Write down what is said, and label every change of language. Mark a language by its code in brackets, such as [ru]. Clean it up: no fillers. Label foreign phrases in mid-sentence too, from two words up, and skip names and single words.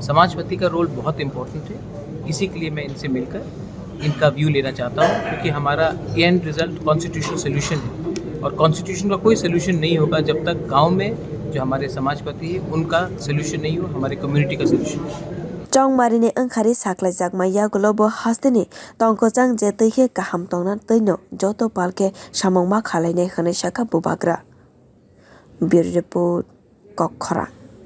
[hi] समाजपति का रोल बहुत इंपॉर्टेंट है। इसी के लिए मैं इनसे मिलकर इनका व्यू लेना चाहता हूँ क्योंकि हमारा [en] end result constitutional solution [hi] है और कॉन्स्टिट्यूशन का कोई सोल्यूशन नहीं होगा जब तक गाँव में जो हमारे समाजपति है उनका सोल्यूशन नहीं हो, हमारे कम्युनिटी का सोल्यूशन। [trp] Chongmarini angkhari saklaijak maya gulobo hasteni tongkojang je teihe kaham tongna teino joto palke samongma khalainai hwnai saka bubagra. Bureau Report Kokhara.